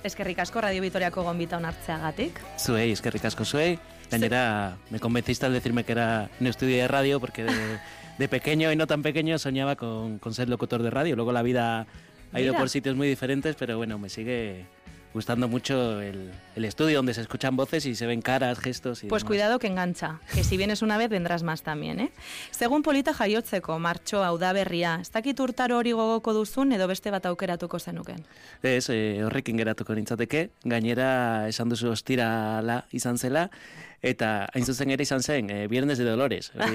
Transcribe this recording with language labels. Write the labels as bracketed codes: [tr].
[eu] Eskerrik asko Radio Vitoriako gonbita onartzeagatik. Zuei, eskerrik asko zuei. Gainera, sí. [es] Me convenciste al decirme que era un estudio de radio, porque de pequeño y no tan pequeño soñaba con ser locutor de radio. Luego la vida ha ido por sitios muy diferentes, pero bueno, me sigue gustando mucho el estudio donde se escuchan voces y se ven caras, gestos y pues demás. Cuidado que engancha, que si vienes una vez vendrás más también, ¿eh? [eu] Según polita jaiotzeko, martxo, hau da berria, ez dakit urtaro hori gogoko duzun edo beste bat aukeratuko zenuken? Ez, horrekin geratuko nintzateke, gainera esan duzu ostirala izan zela, eta hain zuzen ere izan zen, Viernes de Dolores.